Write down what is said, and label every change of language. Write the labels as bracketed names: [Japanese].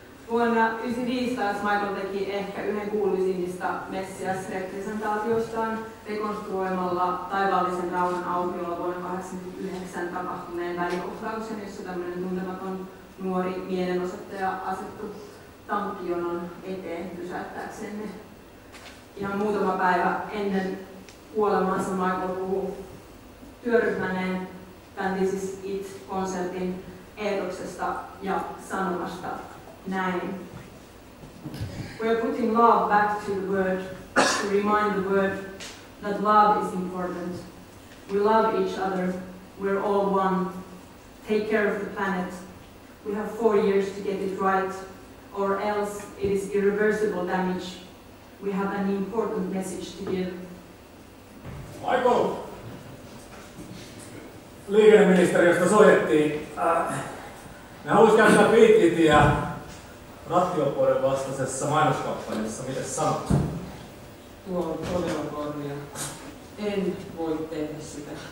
[Finnish] Vuonna 1995 taas Michael teki ehkä yhden kuuluisimmista Messias-representaatiostaan rekonstruoimalla taivaallisen rauhan aukiolla vuonna 1989 tapahtuneen välikohtauksen, jossa tämmöinen tuntematon nuori mielenosoittaja asettui tankkijonon eteen pysäyttääkseen ne. Ihan muutama päivä ennen kuolemaansa Michael puhui työryhmäneen tämän This Is It-konsertin eetoksesta ja sanomasta näin. [English] We are putting love back to the word, to remind the world that love is important. We love each other. We're all one. Take care of the planet. We have 4 years to get it right, or else it is irreversible damage. We have an important message to give. Michael! [Finnish] Liikenneministeriöstä soitettiin. Ne haluaisi käyttää Beatlesia rattijuoppouden vastaisessa mainoskampanjassa. Mites sanot? Tuo on todella kornia. En voi tehdä sitä.